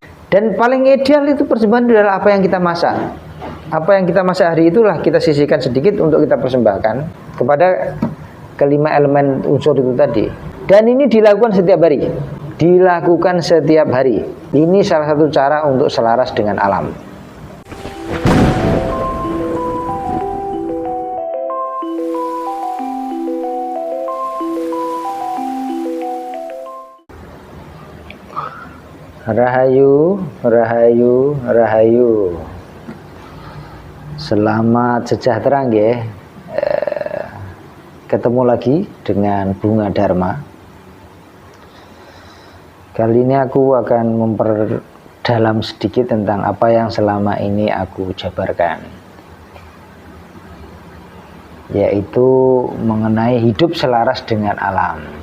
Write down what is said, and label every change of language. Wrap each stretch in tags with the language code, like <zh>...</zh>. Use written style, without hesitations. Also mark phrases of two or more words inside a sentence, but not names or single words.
<id>Dan paling ideal itu persembahan adalah apa yang kita masak. Apa yang kita masak hari itulah kita sisihkan sedikit untuk kita persembahkan kepada kelima elemen unsur itu tadi. Dan ini dilakukan setiap hari. Dilakukan setiap hari. Ini salah satu cara untuk selaras dengan alam. Rahayu, rahayu, rahayu. Selamat sejahtera nggih. Ketemu lagi dengan Bunga Dharma. Kali ini aku akan memperdalam sedikit tentang apa yang selama ini aku jabarkan, yaitu mengenai hidup selaras dengan alam.</id>